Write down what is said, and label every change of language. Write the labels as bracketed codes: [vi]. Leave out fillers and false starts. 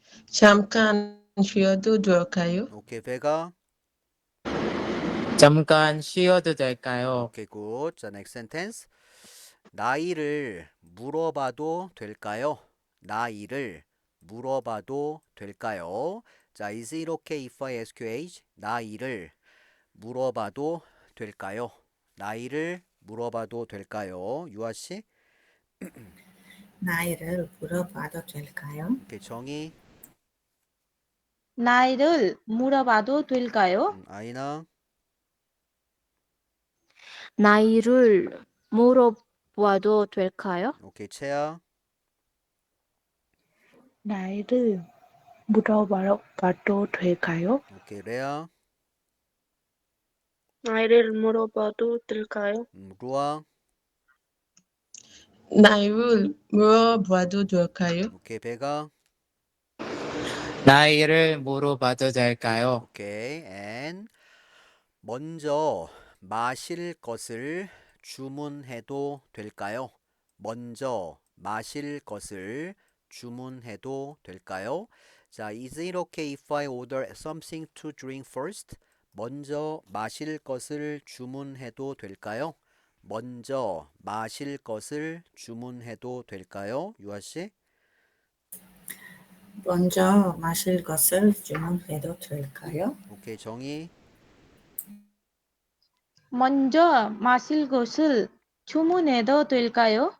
[ko] 잠깐 쉬어도 될까요? [en] 오케이, 베가. [ko] 잠깐 쉬어도 될까요? [en] 오케이, 굿. 자, next sentence. [ko] 나이를 물어봐도 될까요? 나이를 물어봐도 될까요? [en] 자, is it okay if I ask your age? [ko] 나이를 물어봐도 될까요? 나이를 물어봐도 될까요? 유아 씨? 나이를 물어봐도 될까요? [en] 오케이, 정희. [ko] 나이를 물어봐도 될까요? 아이나. 나이를 물어봐도 될까요? [en] 오케이, 채아. [ko] 나이를 물어봐도 될까요? [en] 오케이, 레아. [ko] 나이를 물어봐도 될까요? 루아. 나이를 물어봐도 될까요? [en] 오케이, 베가. [ko] 나이를 물어봐도 될까요? 오케이, and 먼저 마실 것을 주문해도 될까요? 먼저 마실 것을 주문해도 될까요? [en] 자, is it okay if I order something to drink first? [ko] 먼저 마실 것을 주문해도 될까요? 먼저 마실 것을 주문해도 될까요? 유아 씨? 먼저 마실 것을 주문해도 될까요? [en] 오케이, 정희. [ko] 먼저 마실 것을 주문해도 될까요?